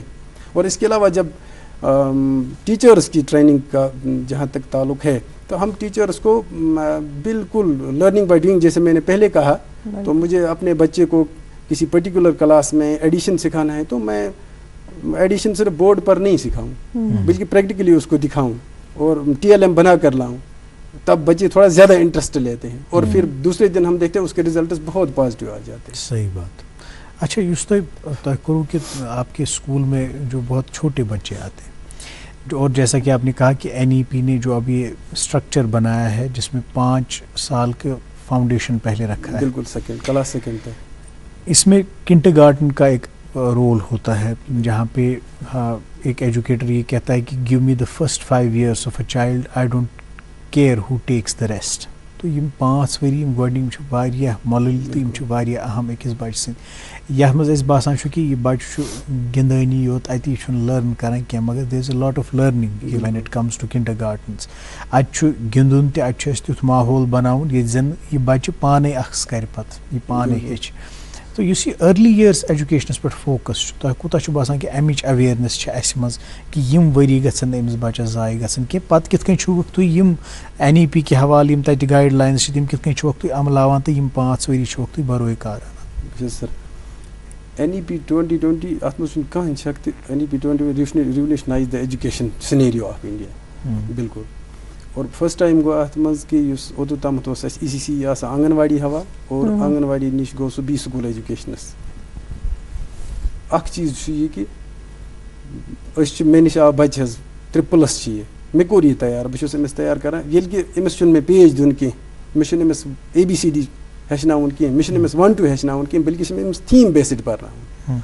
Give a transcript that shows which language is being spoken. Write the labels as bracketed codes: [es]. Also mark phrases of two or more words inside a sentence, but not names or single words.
[ur] اور اس کے علاوہ جب ٹیچرز کی ٹریننگ کا جہاں تک تعلق ہے تو ہم ٹیچرز کو بالکل [en] learning by doing, [ur] جیسے میں نے پہلے کہا, تو مجھے اپنے بچے کو کسی پرٹیکولر کلاس میں ایڈیشن سکھانا ہے تو میں ایڈیشن صرف بورڈ پر نہیں سکھاؤں بلکہ پریکٹیکلی اس کو دکھاؤں اور TLM بنا کر لاؤں, تب بچے تھوڑا زیادہ انٹرسٹ لیتے ہیں اور پھر دوسرے دن ہم دیکھتے ہیں اس کے ریزلٹس بہت پازیٹیو آ جاتے ہیں. صحیح بات. اچھا یس تہ کروں کہ آپ کے اسکول میں جو بہت چھوٹے بچے آتے ہیں اور جیسا کہ آپ نے کہا کہ NEP نے جو اب یہ اسٹرکچر بنایا ہے جس میں 5 سال کے فاؤنڈیشن پہلے رکھا ہے, بالکل کلاس سیکنڈ تک, اس میں کنڈر گارٹن کا ایک رول ہوتا ہے جہاں پہ ایک ایجوکیٹر یہ کہتا ہے کہ [en] give me the first 5 years of a child, I don't care who takes the rest. [ks] تو یہ 5 ؤری گۄڈنِک واریاہ مۄلٕلۍ تہٕ یِم چھِ واریاہ اہم أکِس بَچہِ سٕنٛدۍ یَتھ منٛز اَسہِ باسان چھُ کہِ یہِ بَچہِ چھُ گِنٛدٲنی یوت اَتی چھُنہٕ لٔرن کَران کینٛہہ مگر [en] there is a lot of learning when it comes to kindergartens. [ks] اَتہِ چھُ گِنٛدُن تہِ اَتہِ چھُ اَسہِ تیُتھ ماحول بَناوُن ییٚتہِ زَن یہِ بَچہِ پانَے اَکھ کَرِ پَتہٕ یہِ پانَے ہیٚچھِ. تو یُس یہِ أرلی یِیٲرٕس ایجوکیشنَس پٮ۪ٹھ فوکَس چھُ تۄہہِ کوٗتاہ چھُ باسان کہِ اَمِچ اَویرنیس چھِ اَسہِ منٛز کہِ یِم ؤری گژھن نہٕ أمِس بَچَس ضایع گژھٕنۍ کینٛہہ پَتہٕ کِتھ کٔنۍ چھُوکھ تُہۍ یِم NEP کہِ حوالہٕ یِم تَتہِ گایِڈ لاینٕز چھِ تِم کِتھ کٔنۍ چھُوکھ تُہۍ عملاوان تہٕ یِم 5 ؤری چھُوکھ تُہۍ بروے کار اَنان؟ سر NEP 2020 اَتھ منٛز چھُنہٕ کٕہٕنۍ شک تہِ NEP 2020 [en] revolutionize the education scenario of India [ks] بالکل. اور [en] first time [ks] گوٚو اَتھ منٛز کہِ یُس اوٚتوٗ تامَتھ اوس اَسہِ ECC آسان آنگن واڑی حوالہٕ اور آنگن واڑی نِش گوٚو سُہ بی سکوٗل ایجوکیشنَس. اکھ چیٖز چھُ یہِ کہِ أسۍ چھِ مےٚ نِش آو بَچہِ حظ 3+ چھِ یہِ مےٚ کوٚر یہِ تیار بہٕ چھُس أمِس تیار کران ییٚلہِ کہِ أمِس چھُنہٕ مےٚ پیج دیُن کینٛہہ مےٚ چھُنہٕ أمِس ABCD ہیٚچھناوُن کینٛہہ مےٚ چھُنہٕ أمِس 1 2 ہیٚچھناوُن کینٛہہ بلکہِ چھِ مےٚ أمِس [en] theme based [ks] پَرناوُن.